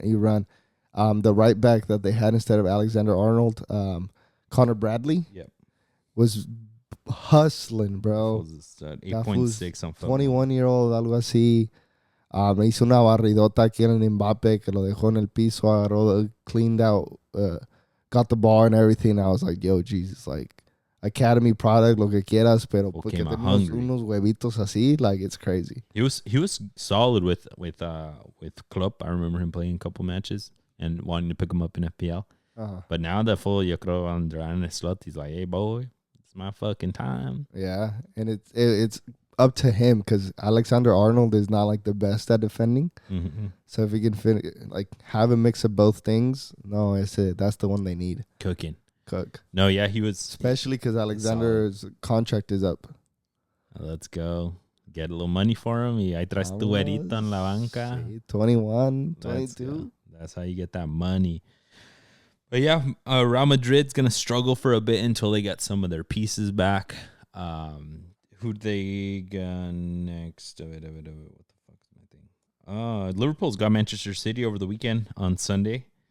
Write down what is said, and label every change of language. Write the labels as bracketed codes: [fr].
[en] The right back that they had instead of Alexander Arnold, Connor Bradley, was hustling, bro. 8.6 on 21-year-old, [es] algo así. Me hizo una barridota aquí en Mbappe que lo dejó en el piso, agarró, [en] cleaned out, got the ball and everything. I was like, yo, Jesus, like, academy product, [es] lo que quieras, pero porque tenemos unos huevitos así, [en] like, it's crazy. He was solid with Klopp. I remember him playing a couple matches and wanting to pick him up in FPL. But now the full, [es] yo creo, [en] Andrán Slot, he's like, hey, boy, it's my fucking time. Yeah, and it's up to him because Alexander Arnold is not like the best at defending. Mm-hmm. So if he can have a mix of both things, no, that's the one they need. Cook. No, yeah, he was. Especially because Alexander's contract is up. Let's go. Get a little money for him. [es] Y ahí traes tu güerito en la banca. 21, 22. [en] That's how you get that money. But yeah, Real Madrid's going to struggle for a bit until they get some of their pieces back. Who they got next? What the fuck is my thing? Liverpool's got Manchester City over the weekend on Sunday.